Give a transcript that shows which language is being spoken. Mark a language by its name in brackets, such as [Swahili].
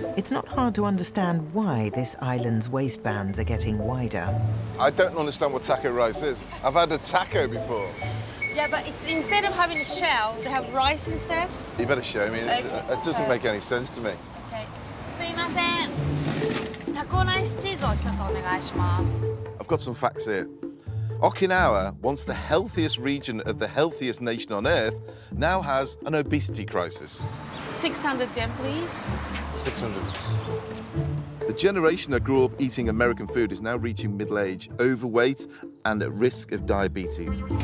[English] it's not hard to understand why this island's waistbands are getting wider. I don't understand what taco rice is. I've had a taco before. Yeah, but it's instead of having a shell, they have rice instead. You better show me. Okay, It doesn't make any sense to me. [Japanese] Okay. すいません。タコライスチーズを一つお願いします。 [English] I've got some facts here. Okinawa, once the healthiest region of the healthiest nation on Earth, now has an obesity crisis. 600 yen, please. 600. The generation that grew up eating American food is now reaching middle age, overweight, and at risk of diabetes.